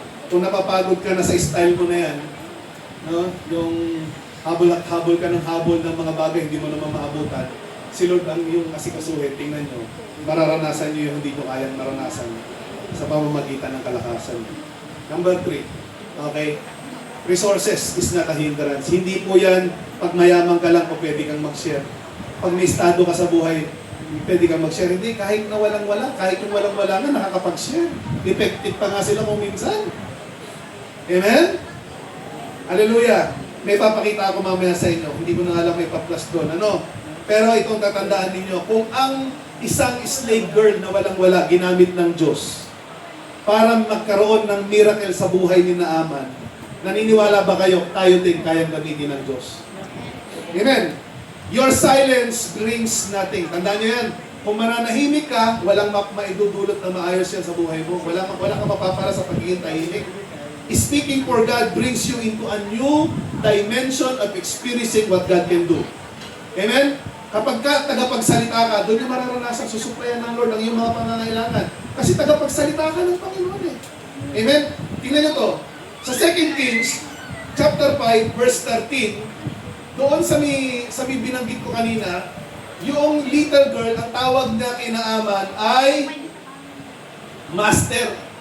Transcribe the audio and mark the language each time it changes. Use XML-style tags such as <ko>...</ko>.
<tl>Kung napapagod ka na sa style mo na yan, no? Yung habol at habol ka ng habol ng mga bagay, hindi mo naman maabutan, si Lord ang yung asikasuhin, tingnan nyo, mararanasan nyo yung hindi nyo kayang maranasan sa pamamagitan ng kalakasan.</tl> <en>Number 3, okay? Resources is not a hindrance.</en> <tl>Hindi po yan, pag mayaman ka lang o pwede kang mag-share. Pag may estado ka sa buhay, pwede kang mag-share. Hindi, kahit na walang-wala, kahit yung walang-wala na, nakakapag-share. Effective pa nga sila kung minsan. Amen? Hallelujah! May papakita ako mamaya sa inyo. Hindi ko na alam may pa-plus doon. Ano? Pero itong tatandaan ninyo, kung ang isang slave girl na walang-wala ginamit ng Diyos para magkaroon ng miracle sa buhay ni Naaman, naniniwala ba kayo, tayo din kayang gamitin ng Diyos?</tl> <en>Amen? Your silence brings nothing.</en> <tl>Tandaan nyo yan. Kung mananahimik ka, walang maidudulot na maayos yan sa buhay mo. Wala ka mapapala sa pagiging tahimik.</tl> <en>Speaking for God brings you into a new dimension of experiencing what God can do. Amen?</en> <tl>Kapag ka tagapagsalita ka, doon yung mararanasan, susuplayan ng Lord ang iyong mga pangangailangan. Kasi tagapagsalita ka ng Panginoon eh. Amen? Tingnan nyo to. Sa 2 Kings, chapter 5, verse 13, doon sa may binanggit ko kanina, yung little girl, ang tawag niya kay Naaman ay master.</tl>